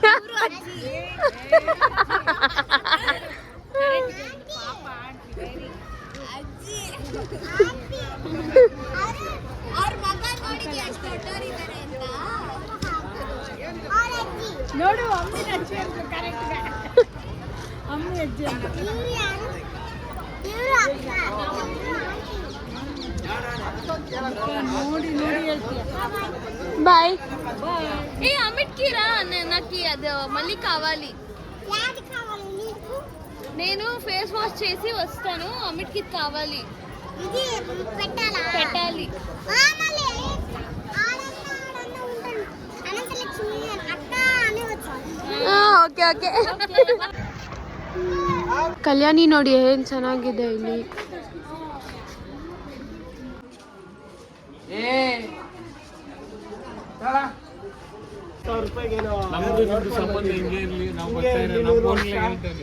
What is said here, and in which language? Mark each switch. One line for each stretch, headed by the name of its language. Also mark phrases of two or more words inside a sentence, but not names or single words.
Kannada: ನೋಡು ಅಮ್ಮನ ಅಜ್ಜಿ ಅಂತ ಕರೆಕ್ಟ್ ಅಮ್ಮನ ಅಜ್ಜಿ ಅಂತ ನೋಡಿ ನೋಡಿ ಹೇಳ್ತೀಯ ಬಾಯ್
Telugu: ఏ అమిత్ కి రా నాకు అది మళ్ళీ కావాలి నేను
English: face wash
Telugu: చేసి వస్తాను అమిత్ కి కావాలి పెట్టాలి
Kannada: ಓಕೆ ಓಕೆ ಕಲ್ಯಾಣಿ ನೋಡಿ ಏನ್ ಚೆನ್ನಾಗಿದೆ ಇಲ್ಲಿ ನಮ್ದು ನಿಮ್ದು ಸಂಬಂಧ ಹಿಂಗೆ ಇರ್ಲಿ ನಾವು ಬರ್ತಾ ಇರೋ ನಾವು ಫೋನ್ಲೇ ಹೇಳ್ತೇವೆ